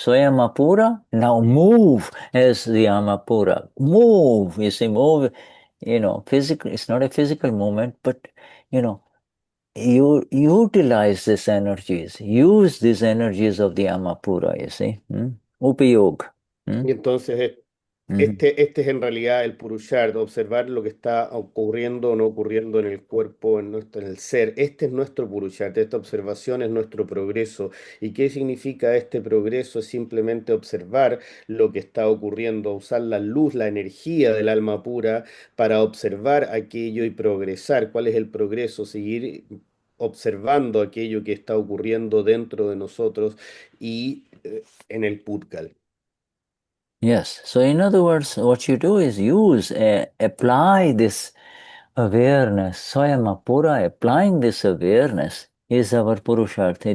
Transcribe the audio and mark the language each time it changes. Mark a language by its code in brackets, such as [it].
[en] So Amapura, now move as the Amapura. Move, you see, move, physical, it's not a physical movement, but, you utilize these energies, use these energies of the Amapura, you see. [gu] Upayog. [es] Y entonces este es en realidad el Purushart, observar lo que está ocurriendo o no ocurriendo en el cuerpo, en el ser. Este es nuestro Purushart, esta observación es nuestro progreso. ¿Y qué significa este progreso? Es simplemente observar lo que está ocurriendo, usar la luz, la energía del alma pura para observar aquello y progresar. ¿Cuál es el progreso? Seguir observando aquello que está ocurriendo dentro de nosotros y en el Pudgal. [en] Yes. So in other words, what you do is apply this awareness. Swayamapura, applying this awareness is our Purushartha.